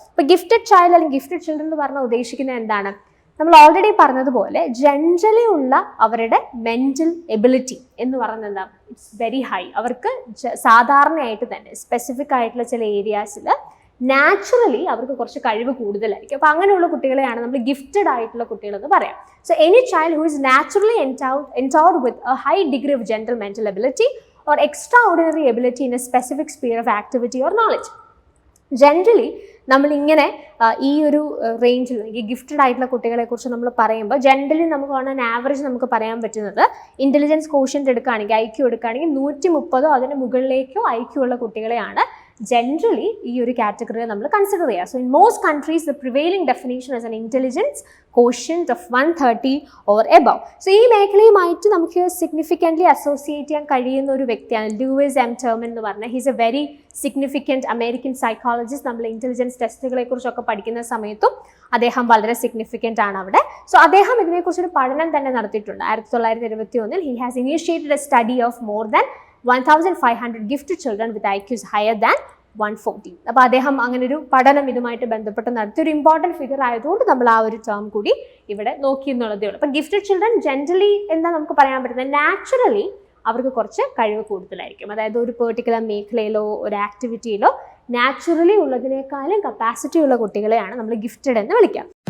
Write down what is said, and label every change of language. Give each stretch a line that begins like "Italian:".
Malayalam: ഇപ്പോൾ gifted child അല്ലെങ്കിൽ gifted children എന്ന് പറഞ്ഞാൽ ഉദ്ദേശിക്കുന്നത് എന്താണ്? നമ്മൾ ഓൾറെഡി പറഞ്ഞതുപോലെ ജനറലി ഉള്ള അവരുടെ മെൻ്റൽ എബിലിറ്റി എന്ന് പറയുന്നത് എന്താ,
English: It's very high.
Malayalam: അവർക്ക് സാധാരണയായിട്ട് തന്നെ സ്പെസിഫിക് ആയിട്ടുള്ള ചില ഏരിയാസിൽ നാച്ചുറലി അവർക്ക് കുറച്ച് കഴിവ് കൂടുതലായിരിക്കും. അപ്പോൾ അങ്ങനെയുള്ള കുട്ടികളെയാണ് നമ്മൾ ഗിഫ്റ്റഡ് ആയിട്ടുള്ള കുട്ടികളെന്ന് പറയാം.
English: So any child who is naturally endowed with a high degree of general mental ability or extraordinary ability in a specific sphere of activity or knowledge.
Malayalam: Generally നമ്മളിങ്ങനെ ഈ ഒരു റേഞ്ചിൽ ഈ ഗിഫ്റ്റഡ് ആയിട്ടുള്ള കുട്ടികളെ കുറിച്ച് നമ്മൾ പറയുമ്പോൾ ജനറലി നമുക്ക് ഓൺ ആവറേജ് നമുക്ക് പറയാൻ പറ്റുന്നത് ഇൻ്റലിജൻസ് കോഷ്യൻ്റ് എടുക്കുകയാണെങ്കിൽ IQ എടുക്കുകയാണെങ്കിൽ 130 അതിന് മുകളിലേക്കോ IQ ഉള്ള കുട്ടികളെയാണ് ജനറലി ഈ ഒരു കാറ്റഗറിയെ നമ്മൾ കൺസിഡർ ചെയ്യുക.
English: So in most countries the prevailing definition as an intelligence quotient of 130 or above.
Malayalam: So ഈ മേഖലയുമായിട്ട് നമുക്ക് സിഗ്നിഫിക്കൻ്റ്ലി അസോസിയേറ്റ് ചെയ്യാൻ കഴിയുന്ന ഒരു വ്യക്തിയാണ് ലൂയിസ് എം ടെർമൻ എന്ന് പറഞ്ഞാൽ.
English: He's a very significant American psychologist.
Malayalam: നമ്മൾ ഇൻ്റലിജൻസ് ടെസ്റ്റുകളെ കുറിച്ചൊക്കെ പഠിക്കുന്ന സമയത്തും അദ്ദേഹം വളരെ സിഗ്നിഫിക്കൻ്റ് ആണ് അവിടെ. സോ അദ്ദേഹം ഇതിനെക്കുറിച്ചൊരു പഠനം തന്നെ നടത്തിയിട്ടുണ്ട്.
English: 1921 he has initiated a study of more than 1,500 gifted children with IQs higher than 140.
Malayalam: അപ്പോൾ അദ്ദേഹം അങ്ങനെ ഒരു പഠനം ഇതുമായിട്ട് ബന്ധപ്പെട്ട് നടത്തിയ ഒരു ഇമ്പോർട്ടൻറ്റ് ഫിഗർ ആയതുകൊണ്ട് നമ്മൾ ആ ഒരു ടേം കൂടി ഇവിടെ നോക്കി എന്നുള്ളതേ ഉള്ളൂ. അപ്പം ഗിഫ്റ്റഡ് ചിൽഡ്രൻ ജനറലി എന്താ നമുക്ക് പറയാൻ പറ്റുന്നത്, നാച്ചുറലി അവർക്ക് കുറച്ച് കഴിവ് കൂടുതലായിരിക്കും. അതായത് ഒരു പെർട്ടിക്കുലർ മേഖലയിലോ ഒരു ആക്ടിവിറ്റിയിലോ നാച്ചുറലി ഉള്ളതിനേക്കാളും കപ്പാസിറ്റി ഉള്ള കുട്ടികളെയാണ് നമ്മൾ ഗിഫ്റ്റഡ് എന്ന് വിളിക്കുക.